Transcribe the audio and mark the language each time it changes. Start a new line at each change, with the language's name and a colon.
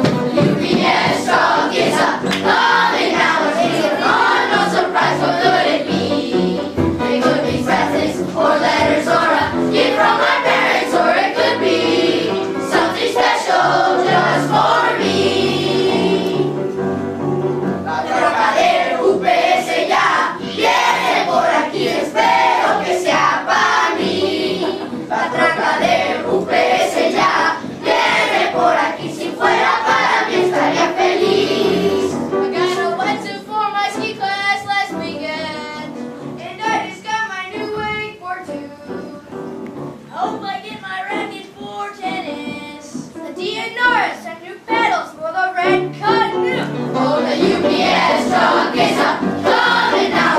English: UPS truck is up, coming down the street. Oh, no surprise, what could it be? It could be presents or letters or a gift from my parents, or it could be something special just for me.
Spanish: La troca del UPS ya viene por aquí, espero que sea para mí. La troca del UPS ya viene por aquí, si fuera para mí estaría feliz.
English: I got a wetsuit for my ski class last weekend, and I just got my new wakeboard too. Hope I get my racket for tennis, a DNRS and new pedals for the red canoe. Oh, the UPS truck is up, coming now.